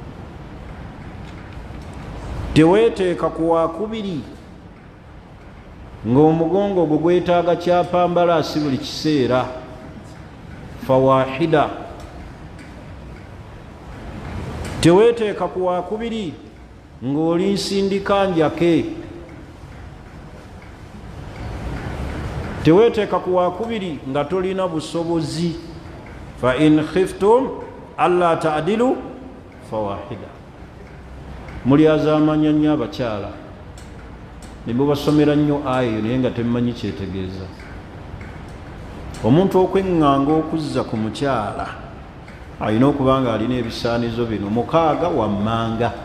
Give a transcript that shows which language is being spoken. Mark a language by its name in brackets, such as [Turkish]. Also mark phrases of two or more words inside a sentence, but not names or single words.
[Ganda] Teweeteeka ku wakubiri ng'omugongo gwo gwetaaga kyapambalaasi buli kiseera, fawahida. Teweeteeka ku wakubiri ng'oli nsindika njake. teweteeka ku wakubiri nga tolina busobozi. [Arabic] فإن خفتم ألا تعدلوا فواحدة. [Ganda] muli azaamanya nnyo abakyala ne mubasomera nnyo ayo naye nga temumanyi kyetegeeza. omuntu okweŋŋanga okuzza ku mukyala alina okuba nga alina ebisaanizo bino 6 wammanga.